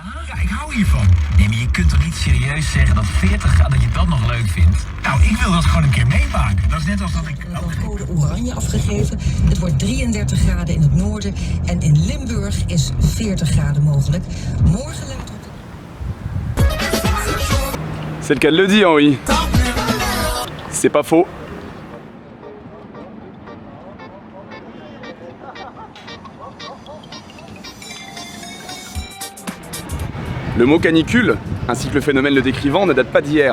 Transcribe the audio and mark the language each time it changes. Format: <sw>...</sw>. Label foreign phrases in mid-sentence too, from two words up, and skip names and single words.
<nl>Ja, ik hou hiervan. Nee, maar je kunt toch niet serieus zeggen dat 40 graden, dat je dat nog leuk vindt? Nou, ik wil dat gewoon een keer meemaken. Dat is net als dat ik... code oranje afgegeven. Het wordt 33 graden in het noorden en in Limburg is 40 graden mogelijk. Morgen lijkt op...</nl> <fr>C'est le cas de le dire, oui. C'est pas faux. Le mot canicule, ainsi que le phénomène le décrivant, ne date pas d'hier.</fr>